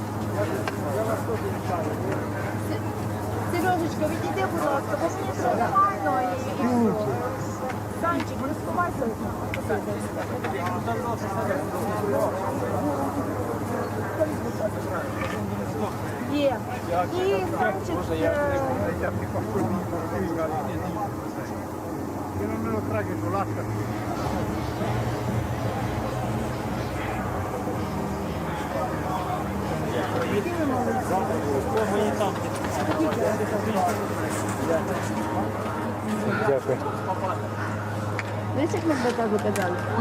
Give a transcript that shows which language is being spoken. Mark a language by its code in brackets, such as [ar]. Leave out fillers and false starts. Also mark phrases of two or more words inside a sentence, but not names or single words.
[uk] Сережечка, відійди, будь ласка, бо мені все нормально. Санчик, не сховайся. Є. І Санчик... [it] Io non me lo traggo giù, lascia. [uk] Дякую. Знаєш, як ми до тебе казали?